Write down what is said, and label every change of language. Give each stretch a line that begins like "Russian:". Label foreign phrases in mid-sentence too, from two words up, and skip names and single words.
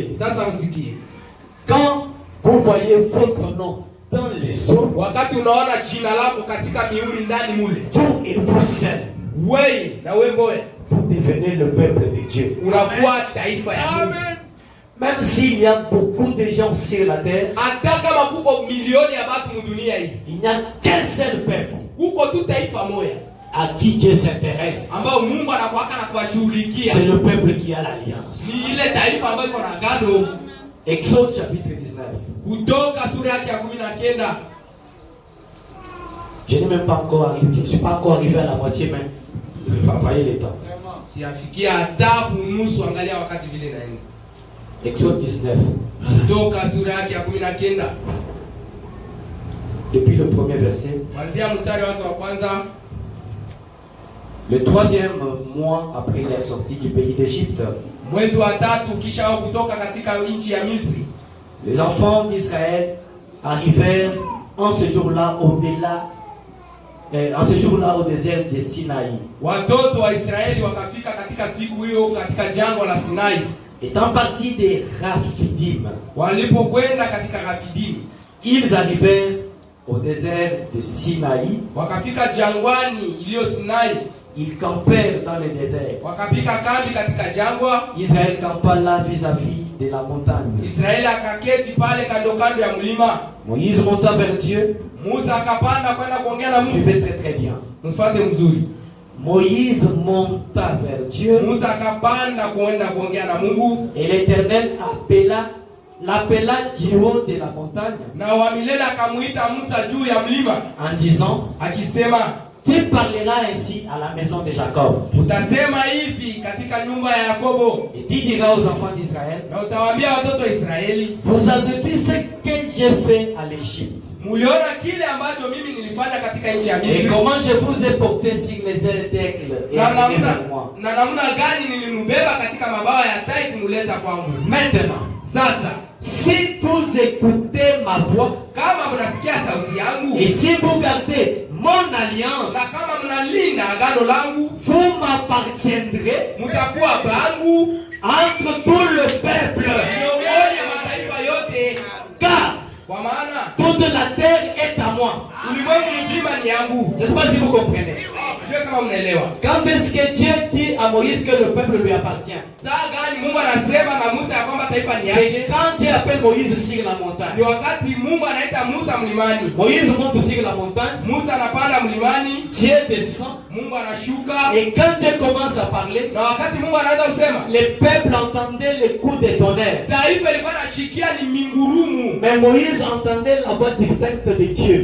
French: Quand vous voyez votre nom dans les sceaux, vous et vous seuls, vous devenez le peuple de Dieu. Même s'il y a beaucoup de gens sur la terre,
Swahili: hata kama kuko milioni ya watu mudunia hii,
French: il n'y a qu'un seul peuple
Swahili: kuko tu taifa moja
French: à qui Dieu s'intéresse.
Swahili: ambao Mungu anakuwaka na kuwashughulikia.
French: C'est le peuple qui a l'alliance.
Swahili: Ni ile taifa ambayo iko na agano.
French: Exode chapitre 19.
Swahili: Kutoka sura yake ya 19.
French: Je n'ai même pas encore arrivé, je ne suis pas encore arrivé à la moitié, mais voyez les temps.
Swahili: Siafikia hata nusu, angalia wakati vile naenda.
French: Exode 19.
Swahili: Kutoka sura yake ya 19.
French: Depuis le premier verset.
Swahili: Kuanzia mstari wake wa kwanza.
French: Le 3e mois après leur sortie du pays d'Égypte.
Swahili: Mwezi wa 3 kisha wao kutoka katika nchi ya Misri.
French: Les enfants d'Israël arrivèrent en ce jour-là au désert de Sinaï.
Swahili: Watoto wa Israeli wakafika katika siku hiyo katika jangwa la Sinai.
French: Étant partis de Raphidim.
Swahili: Walipokwenda katika Raphidim,
French: ils arrivèrent au désert de Sinaï.
Swahili: Wakafika jangwani iliyo Sinai.
French: Ils campèrent dans le désert.
Swahili: Wakapika kambi katika jangwa.
French: Israël campa là vis-à-vis de la montagne.
Swahili: Israeli akaketi pale kando kando ya mlima.
French: Moïse monta vers Dieu.
Swahili: Musa akapanda kwenda kuongea na Mungu.
French: Suivez très très bien.
Swahili: Mfuate mzuri.
French: Moïse monta vers Dieu.
Swahili: Musa akapanda kwenda kuongea na Mungu.
French: Et l'Éternel l'appela du haut de la montagne.
Swahili: Na wa milele akamuita Musa juu ya mlima.
French: En disant,
Swahili: akisema,
French: tu parleras ainsi à la maison de Jacob.
Swahili: Utasema hivi katika nyumba ya Yakobo.
French: Et tu diras aux enfants d'Israël,
Swahili: na utawaambia watoto wa Israeli,
French: vous avez vu ce que j'ai fait à l'Égypte.
Swahili: Muliona kile ambacho mimi nilifanya katika nchi ya Misri.
French: Et comment je vous ai porté sur les ailes d'aigle et amené vers moi.
Swahili: Na namna gani nilinubeba katika mabawa ya tai kumuleta kwangu.
French: Maintenant,
Swahili: sasa,
French: si vous écoutez ma voix,
Swahili: kama mnasikia sauti yangu,
French: et si vous gardez mon alliance,
Swahili: na kama mnalinda agano langu,
French: vous m'appartiendrez,
Swahili: mtakuwa bangu
French: entre tout le peuple,
Swahili: miongoni ya mataifa yote,
French: car
Swahili: kwa maana
French: toute la terre est à moi.
Swahili: Ulimwengu mzima ni yangu.
French: Je ne sais pas si vous comprenez.
Swahili: Sio kama mnaelewa.
French: Quand est-ce que Dieu dit à Moïse que le peuple lui appartient?
Swahili: Gani Mungu anasema na Musa ya kwamba taifa ni yake?
French: C'est quand Dieu appelle Moïse sur la montagne.
Swahili: Ni wakati Mungu anaita Musa mlimani.
French: Moïse monte sur la montagne.
Swahili: Musa anapanda mlimani.
French: Dieu descend.
Swahili: Mungu anashuka.
French: Et quand Dieu commence à parler,
Swahili: na wakati Mungu anaanza kusema,
French: le peuple entendait les coups de tonnerre.
Swahili: Taifa ilikuwa inashikia ni mingurumu.
French: Mais Moïse entendait la voix distincte de Dieu.